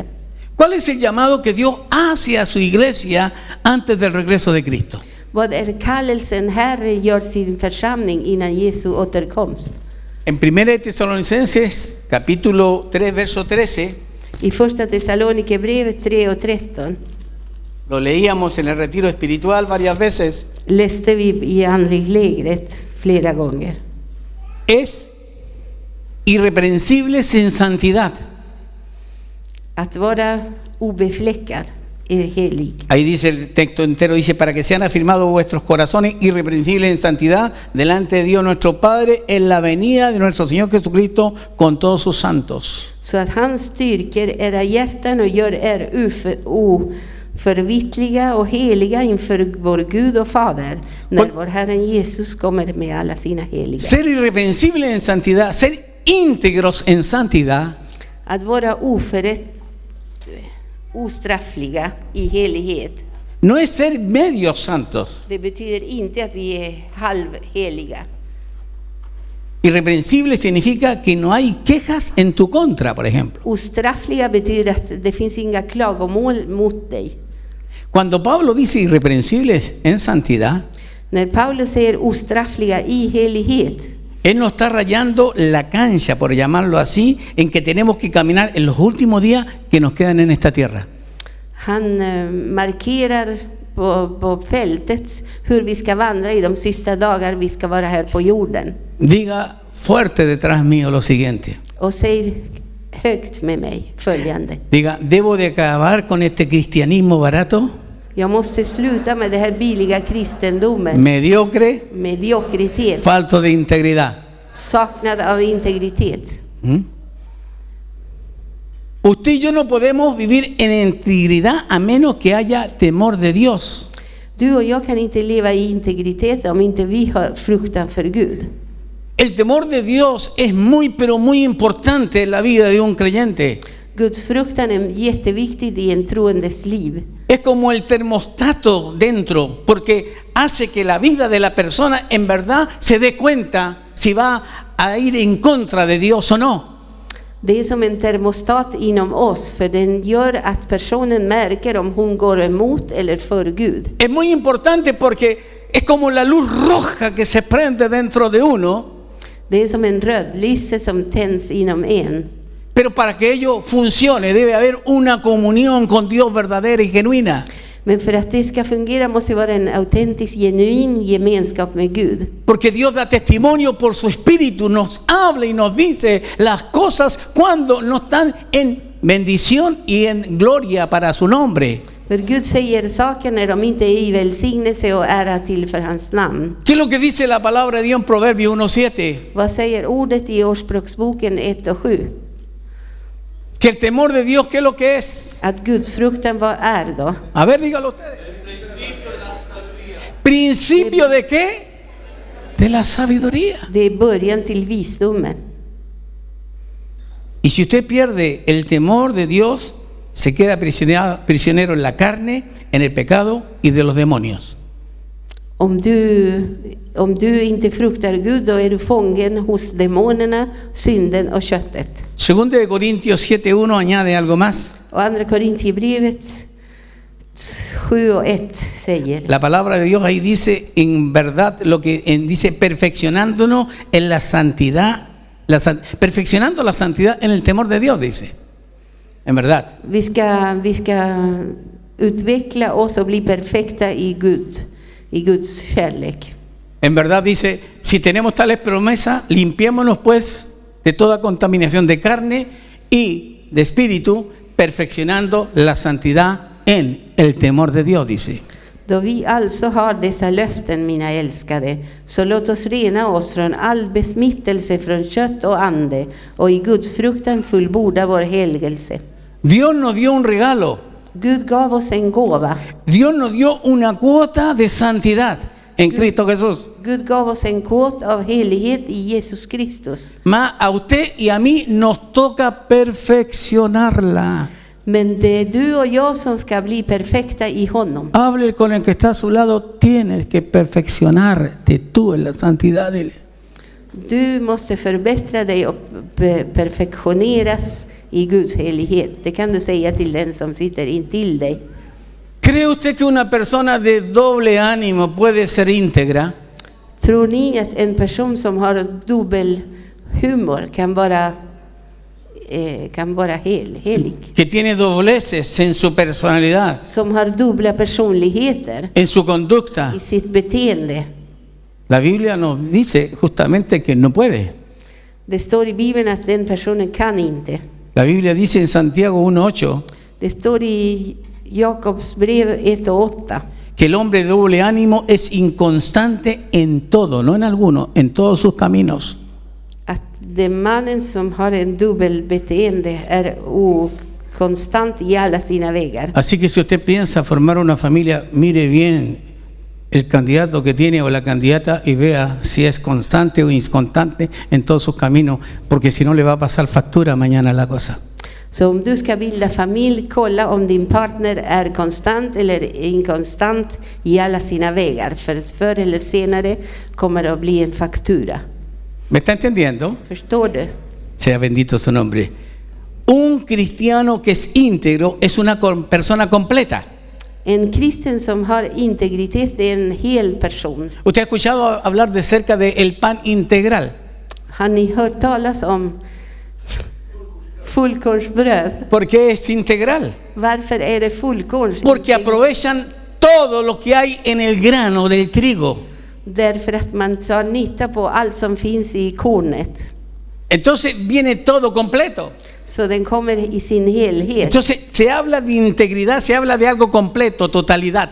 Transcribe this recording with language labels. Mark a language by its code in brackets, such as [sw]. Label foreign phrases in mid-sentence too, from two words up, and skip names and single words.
[es] ¿Cuál es el llamado que Dios hace a su iglesia antes del regreso de Cristo? [sv] Vad är kallelsen Herre gör sin församling innan Jesu återkomst? [es] En 1 Tesalonicenses capítulo 3 verso 13, [sv] I första Thessalonikerbrevet 3:13 [es] lo leíamos en el retiro espiritual varias veces, [sv] läste vi i andliglägret flera gånger. [es] es irreprensibles en santidad. [sv] Att vara obefläckad är helig. [es] Ahí dice el texto entero, dice: para que sean afirmados vuestros corazones irreprensibles en santidad delante de Dios nuestro Padre en la venida de nuestro Señor Jesucristo con todos sus santos. [sv] Så att han styrker era hjärtan och gör oförvittliga och heliga inför vår Gud och Fader när vår Herren Jesus kommer med alla sina heliga. [es] Ser irreprensibles en santidad, ser íntegros en santidad, [sv] Att vara ostraffliga i helighet, [es] no es ser medios santos. [sv] det betyder inte att vi är halvheliga. [es] Irreprensible significa que no hay quejas en tu contra, por ejemplo. [sv] Ostraffliga betyder att det finns inga klagomål mot dig. [es] Cuando Pablo dice irreprensibles en santidad, [sv] När Paulus säger ostraffliga i helighet, [es] él no está rayando la cancha, por llamarlo así, en que tenemos que caminar en los últimos días que nos quedan en esta tierra. [sv] han markerar på fältet hur vi ska vandra i de sista dagar vi ska vara här på jorden. [es] Diga fuerte detrás mío lo siguiente. [sv] Och säg högt med mig följande: [es] Diga: debo de acabar con este cristianismo barato, [sv] jag måste sluta med det här billiga kristendomen, [es] mediocre, [sv] mediokritet, [es] falto de integridad. [sv] saknad av integritet. [es] Usted y yo no podemos vivir en integridad a menos que haya temor de Dios. [sv] Du och jag kan inte leva i integritet om inte vi har fruktan för Gud. [es] El temor de Dios es muy, pero muy importante en la vida de un creyente. [sv] Guds fruktan är jätteviktigt i en troendes liv. [es] Es como el termostato dentro, porque hace que la vida de la persona en verdad se dé cuenta si va a ir en contra de Dios o no. [sv] Det är som en termostat inom oss, för den gör att personen märker om hon går emot eller för Gud. [es] Es muy importante porque es como la luz roja que se prende dentro de uno. [sv] Det är som en rödlyse som tänds inom en. [es] Pero para que ello funcione debe haber una comunión con Dios verdadera y genuina. [sv] Men för att det ska fungera måste det vara en autentisk, genuin gemenskap med Gud. [es] Porque Dios da testimonio por su espíritu, nos habla y nos dice las cosas cuando no están en bendición y en gloria para su nombre. [sv] För Gud säger saker när de inte är i välsignelse och ära till för hans namn. [es] ¿Qué es lo que dice la palabra de Dios en Proverbios 1:7? [sv] Vad säger ordet i Ordspråksboken 1:7? [es] Que el temor de Dios, ¿qué es lo que es? [sv] Att Guds fruktan, vad är då? [es] A ver, dígalo ustedes. ¿Principio de qué? De la sabiduría. [sv] Det är början till visdomen. [es] Y si usted pierde el temor de Dios, se queda prisionero en la carne, en el pecado y de los demonios. [sv] Om du inte fruktar Gud, då är du fången hos demonerna, synden och köttet. [es] Segundo de Corintios 7:1 añade algo más. [sv] Och andra Korintierbrevet 7:1 säger. [es] La palabra de Dios ahí dice en verdad lo que dice perfeccionándonos en la santidad, perfeccionando la santidad en el temor de Dios, dice. En verdad. [sv] Vi ska utveckla oss och bli perfekta i Guds kärlek. [es] En verdad dice, si tenemos tales promesas, limpiémonos pues de toda contaminación de carne y de espíritu, perfeccionando la santidad en el temor de Dios, dice. [sv] Då vi alltså har dessa löften, mina älskade, så låt oss rena oss från all besmittelse från kött och ande och i Guds fruktan fullborda vår helgelse. [es] Dios nos dio un regalo. [sv] Gud gav oss en gåva. [es] Dios nos dio una cuota de santidad en Cristo Jesús. [sv] Gud gav oss en kvot av helighet i Jesus Kristus. [es] Mas a usted y a mí nos toca perfeccionarla. [sv] Men det är du och jag som ska bli perfekta i honom. [es] Hable con el que está a su lado, tienes que perfeccionarte tú en la santidad. [sv] Du måste förbättra dig och perfektioneras i Guds helighet. Det kan du säga till den som sitter intill dig. [es] ¿Cree usted que una persona de doble ánimo puede ser íntegra? [sv] Tror ni att en person som har dubbel humor kan vara helig? [es] Que tiene dobleces en su personalidad, [sv] Som har dubbla personligheter [es] en su conducta. [sv] i sitt beteende. [es] La Biblia nos dice justamente que no puede. [sv] Det står i Bibeln att den personen kan inte. [es] La Biblia dice en Santiago 1:8 [sv] Det står i Jakobs brev 1:8 [es] que el hombre de doble ánimo es inconstante en todo, no en alguno, en todos sus caminos. [sv] att den mannen som har en dubbel beteende är okonstant i alla sina vägar. [es] Así que si usted piensa formar una familia, mire bien el candidato que tiene o la candidata y vea si es constante o inconstante en todos sus caminos, porque si no le va a pasar factura mañana la cosa. [sv] Så om du ska bilda familj, kolla om din partner är konstant eller inkonstant i alla sina vägar. För förr eller senare kommer det att bli en faktura. [es] ¿Me está entendiendo? [sv] Förstår du? [es] Sea bendito su nombre. Un cristiano que es íntegro es una persona completa. [sv] En kristen som har integritet är en hel person. [es] ¿Usted ha escuchado hablar de cerca del pan integral? [sv] Har ni hört talas om fullkornsbröd? [es] ¿Por qué es integral? [sv] Varför är det fullkorns? [es] Porque aprovechan todo lo que hay en el grano del trigo. [sv] Därför att man tar nytta på allt som finns i kornet. [es] Entonces viene todo completo. [sv] Så den kommer i sin helhet. [es] Entonces se habla de integridad, se habla de algo completo, totalidad.